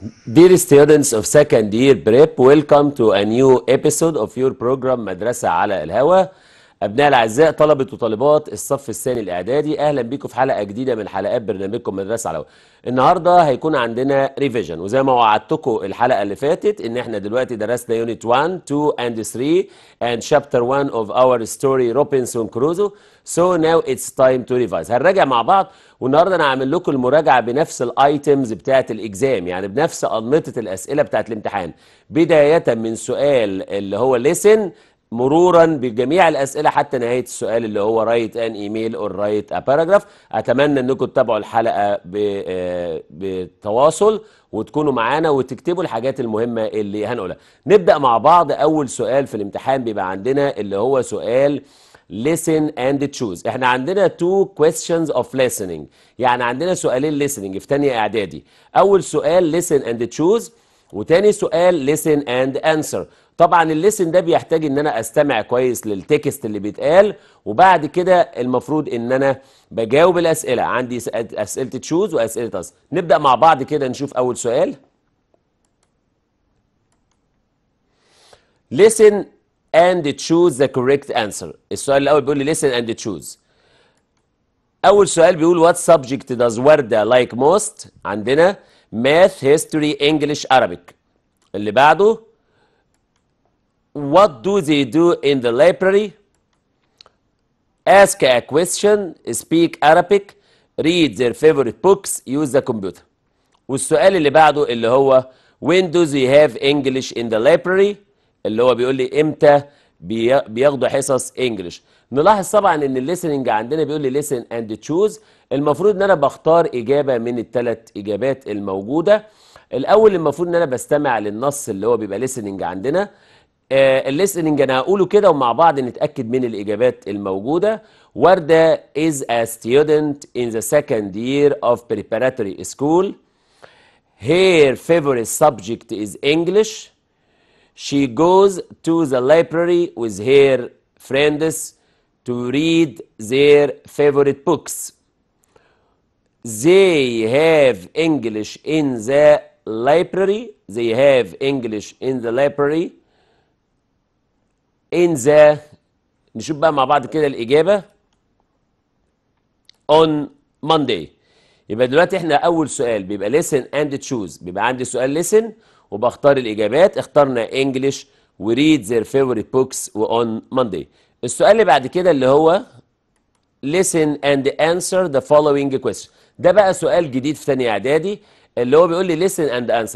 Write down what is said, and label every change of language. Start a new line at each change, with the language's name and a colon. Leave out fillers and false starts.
English: Dear students of second year prep, welcome to a new episode of your program مدرسة على الهوا.
Arabic: أبناء الأعزاء طلبة وطالبات الصف الثاني الإعدادي، أهلا بيكم في حلقة جديدة من حلقات برنامجكم مدرسة على الهوا. النهاردة هيكون عندنا ريفيجن، وزي ما وعدتكم الحلقة اللي فاتت إن إحنا دلوقتي درسنا يونت 1,
English: 2 and 3 and chapter 1 of our story
Arabic: روبنسون كروزو.
English: So now it's time to revise.
Arabic: هنراجع مع بعض، والنهارده انا هعمل لكم المراجعه بنفس الايتمز بتاعه الاكزام، يعني بنفس انمطه الاسئله بتاعه الامتحان، بدايه من سؤال اللي هو listen مرورا بجميع الاسئله حتى نهايه السؤال اللي هو رايت ان ايميل اور رايت ا باراجراف. اتمنى انكم تتابعوا الحلقه بتواصل وتكونوا معانا وتكتبوا الحاجات المهمه اللي هنقولها. نبدا مع بعض. اول سؤال في الامتحان بيبقى عندنا اللي هو سؤال
English: listen and choose.
Arabic: احنا عندنا
English: two questions of listening،
Arabic: يعني عندنا سؤالين listening في تانية اعدادي. اول سؤال
English: listen and choose،
Arabic: وتاني سؤال
English: listen and answer.
Arabic: طبعا الليسن ده بيحتاج ان انا استمع كويس للتكست اللي بيتقال، وبعد كده المفروض ان انا بجاوب الاسئله. عندي اسئله تشوز واسئله اس. نبدا مع بعض كده نشوف اول سؤال.
English: listen and choose the correct answer.
Arabic: السؤال الاول بيقول لي
English: listen and choose.
Arabic: اول سؤال بيقول
English: what subject does وردة like most؟
Arabic: عندنا
English: math, history, English, Arabic.
Arabic: اللي بعده
English: what do they do in the library؟ ask a question, speak Arabic, read their favorite books, use the computer.
Arabic: والسؤال اللي بعده اللي هو
English: when do they have English in the library؟
Arabic: اللي هو بيقول لي امتى بياخدوا حصص انجلش. نلاحظ طبعا ان الليسننج عندنا بيقول لي
English: listen and choose.
Arabic: المفروض ان انا بختار اجابه من الثلاث اجابات الموجوده. الاول المفروض ان انا بستمع للنص اللي هو بيبقى listening عندنا. الليسننج انا هقوله كده ومع بعض نتاكد من الاجابات الموجوده.
English: ورده is a student in the second year of preparatory school. Her favorite subject is English. She goes to the library with her friends to read their favorite books. They have English in the library. They have English in the library. In the
Arabic: نشوف بقى مع بعض كده الإجابة
English: on Monday.
Arabic: يبقى دلوقتي احنا أول سؤال بيبقى
English: listen and choose،
Arabic: بيبقى عندي سؤال listen وبختار الإجابات. اخترنا
English: English و read their favorite books و on Monday.
Arabic: السؤال اللي بعد كده اللي هو
English: listen and answer the following question.
Arabic: ده بقى سؤال جديد في تانية إعدادي اللي هو بيقول لي
English: listen and answer.